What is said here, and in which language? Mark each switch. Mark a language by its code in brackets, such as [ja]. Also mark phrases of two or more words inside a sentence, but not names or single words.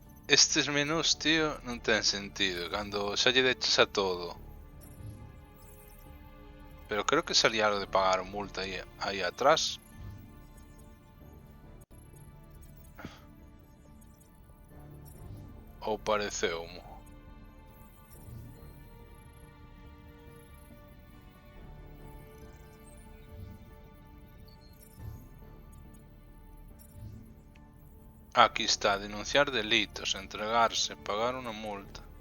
[gl] estes menús, tío, non ten sentido. Cando xa lle dechas a todo. Pero creo que salía algo de pagar multa aí atrás. Ou pareceumo. [es] Aquí está, denunciar delitos, entregarse, pagar una multa.